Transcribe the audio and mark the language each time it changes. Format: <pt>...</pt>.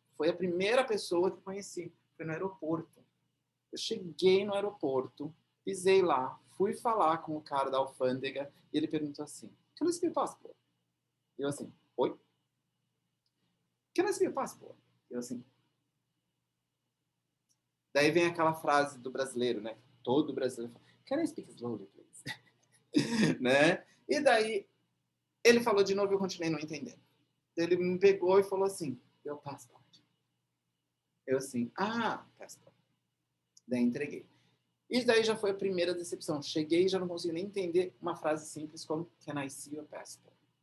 <pt>Foi a primeira pessoa que eu conheci. Foi no aeroporto. Eu cheguei no aeroporto, pisei lá, fui falar com o cara da alfândega e ele perguntou assim,</pt> <en>can I see your passport?</en> <pt>E eu assim, oi?</pt> <en>Can I see your passport?</en> <pt>E eu assim, daí vem aquela frase do brasileiro, né? Todo brasileiro fala,</pt> <en>can I speak slowly, please?</en> <pt>Né? E daí ele falou de novo e eu continuei não entendendo. Ele me pegou e falou assim, meu passport. Eu assim, passport. Daí entreguei. E daí já foi a primeira decepção. Cheguei e já não consegui nem entender uma frase simples como</pt> <en>can I see your passport?</en>